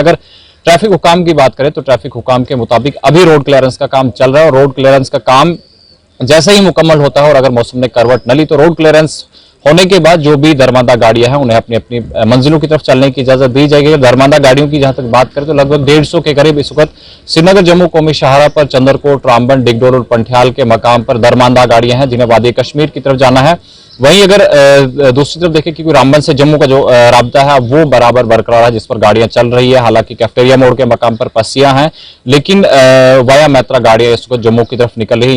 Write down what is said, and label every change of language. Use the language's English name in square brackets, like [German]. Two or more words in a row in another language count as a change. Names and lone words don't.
[Urdu] اگر ٹریفک حکام کی بات کریں تو ٹریفک حکام کے مطابق ابھی [English] road clearance [Urdu] کا کام چل رہا ہے اور [English] road clearance [Urdu] کا کام جیسے ہی مکمل ہوتا ہے اور اگر موسم نے کروٹ نہ لی تو [English] road clearance [Urdu] ہونے کے بعد جو بھی درماندہ گاڑیاں ہیں انہیں اپنی اپنی منزلوں کی طرف چلنے کی اجازت دی جائے گی۔ درماندہ گاڑیوں کی جہاں تک بات کریں تو لگ بھگ 150 کے قریب اس وقت سری نگر جموں قومی شاہراہ پر چندرکوٹ، رامبن، ڈگڈول اور پنٹھیال کے مقام پر درماندہ گاڑیاں ہیں جنہیں وادی کشمیر کی طرف جانا ہے۔ وہیں اگر دوسری طرف دیکھیں کیونکہ رامبن سے جموں کا جو رابطہ ہے وہ برابر برقرار ہے جس پر گاڑیاں چل رہی ہے، حالانکہ کیفٹیریا موڑ کے مقام پر پسیاں ہیں لیکن وایا میترا گاڑیاں اس وقت جموں کی طرف نکل رہی ہے۔